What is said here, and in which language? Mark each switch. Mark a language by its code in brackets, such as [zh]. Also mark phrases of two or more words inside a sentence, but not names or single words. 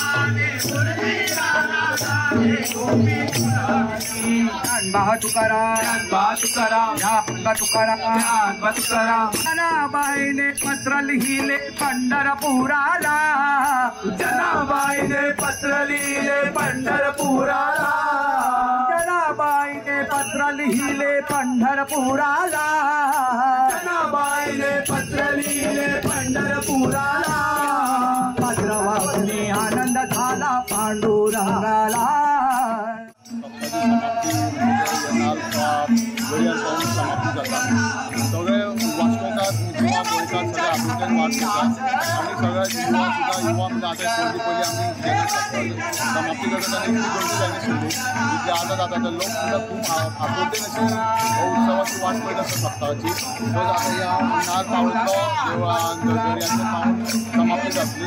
[mr] जनाबाईने पत्र लिहिले पंढरपुराला, जनाबाईने पत्र लिहिले पंढरपुराला, जनाबाईने पत्र लिहिले पंढरपुराला, जनाबाईने पत्र लिहिले पंढरपुराला. पत्र वाचून आनंद झाला पांडुरंगाला. [kok] सगळे वाचवतात जुना गोंयकार सगळे आपुलकेन वाट घेतात आणि सगळे युवा सुद्धा युवा म्हणजे आता पयलीं पयलीं आमी समाप्ती करतात आनी इतली गर्दी जायना आशिल्ली इतली आतां जाता तर लोक सुद्धा खूब आपुलकेन अशी उत्सवाची वाट पळयत आसता सप्तकाची. सो आतां ह्या नाग पावळेंतलो देवळान दर्याचेर पावन समाप्ती जातली.